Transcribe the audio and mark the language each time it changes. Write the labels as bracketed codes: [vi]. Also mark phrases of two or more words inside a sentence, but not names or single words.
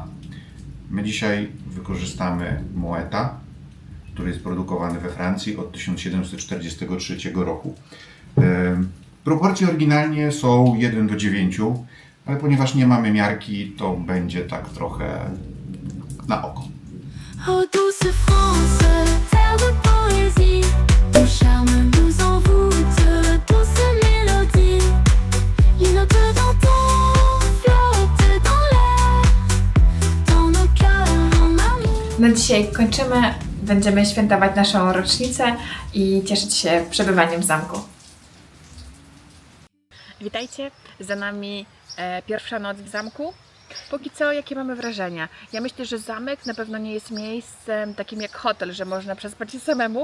[pl] My dzisiaj wykorzystamy Moeta, który jest produkowany we Francji od 1743 roku. Proporcje oryginalnie są 1:9, ale ponieważ nie mamy miarki, to będzie tak trochę na oko. [fr] Oh douce France, terre de poésie, ton charme nous envoûte, douce mélodie, les notes d'antan flottent dans l'air. [pl] Na dzisiaj kończymy. Będziemy świętować naszą rocznicę i cieszyć się przebywaniem w zamku. Witajcie, za nami pierwsza noc w zamku. Póki co, jakie mamy wrażenia? Ja myślę, że zamek na pewno nie jest miejscem takim jak hotel, że można przespać się samemu.